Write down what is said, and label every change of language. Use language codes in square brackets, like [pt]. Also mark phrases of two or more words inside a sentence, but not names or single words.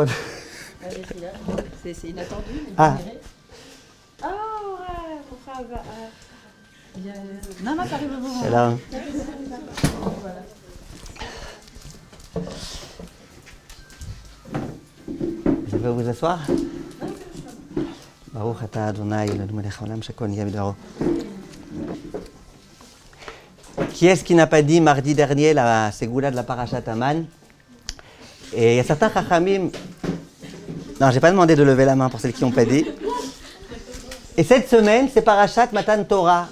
[fr] C'est inattendu. Ah. Non, ça arrive au moment. C'est là. Vous pouvez vous asseoir? [he] ברוך אתה אדוני אלוהינו מלך העולם שהכל נהיה בדברו. [fr] Qui est-ce qui n'a pas dit mardi dernier la ségoula de la [he] פרשת המן? [fr] Et il y a certains chachamim. Non, j'ai pas demandé de lever la main pour celles qui n'ont pas dit. Et cette semaine, c'est [he] פרשת מתן תורה.